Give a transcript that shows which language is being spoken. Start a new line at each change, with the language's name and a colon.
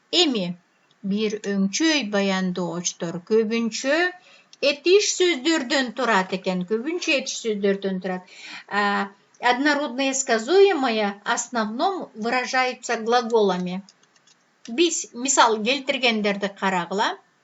Kyrgyz: Эми бир өңчөй баяндоочтор көбүнчө этиш сөздөрдөн турат экен, көбүнчө этиш сөздөрдөн турат.
Russian: Однородное сказуемое в основном выражается глаголами.
Kyrgyz: Биз мисал келтиргендерди карагыла.